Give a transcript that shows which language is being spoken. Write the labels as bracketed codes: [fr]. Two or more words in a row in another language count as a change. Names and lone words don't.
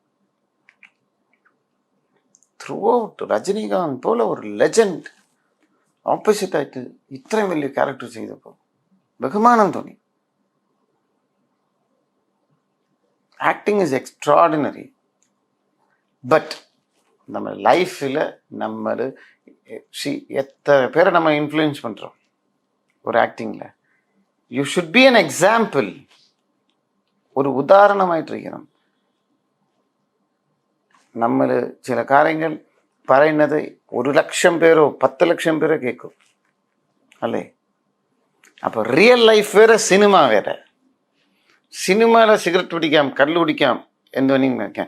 [ml] ത്രൂ ഔട്ട് രജനീകാന്ത് പോലെ ഒരു ലെജൻഡ് ഓപ്പോസിറ്റായിട്ട് ഇത്രയും വലിയ ക്യാരക്ടർ ചെയ്തപ്പോൾ ബഹുമാനം തോന്നി. [en] acting is extraordinary. [ta] ബട്ട് நம்ம லைஃப்பில் நம்ம எத்தனை பேரை நம்ம இன்ஃப்ளூயன்ஸ் பண்ணுறோம் ஒரு ஆக்டிங்கில். [en] you should be an example. [ml] ഒരു ഉദാഹരണമായിട്ടിരിക്കണം. നമ്മൾ ചില കാര്യങ്ങൾ പറയുന്നത് 1,00,000 പേരോ 10,00,000 പേരോ കേൾക്കും അല്ലേ? അപ്പോൾ റിയൽ ലൈഫ് വേറെ, സിനിമ വേറെ. സിനിമയിലെ സിഗരറ്റ് പിടിക്കാം, കള്ളു കുടിക്കാം, എന്ത് വേണമെങ്കിലും വെക്കാം.